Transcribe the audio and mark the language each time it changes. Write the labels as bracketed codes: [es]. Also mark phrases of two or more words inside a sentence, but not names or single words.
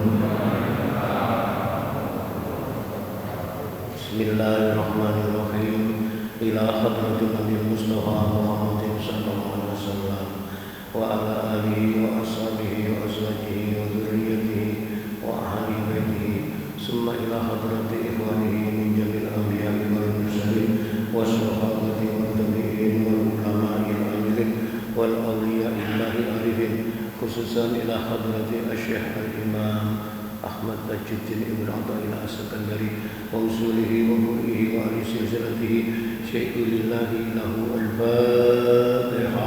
[ar] بسم الله الرحمن الرحيم. إلى حضرة النبي المصطفى محمد صلى الله عليه وسلم وعلى آله وأصحابه و أزواجه وذرياته وأهل بيته ثم إلى حضرة إخوانه من جميع الأنبياء والمرسلين والصحابة والتابعين والعلماء والأولياء الله العارفين خصوصا إلى حضرة الشيخ الإمام أحمد تاج الدين ابن عطاء الله السكندري وأصوله ومريديه وأهل سلسلته شيء لله له الفاتحة.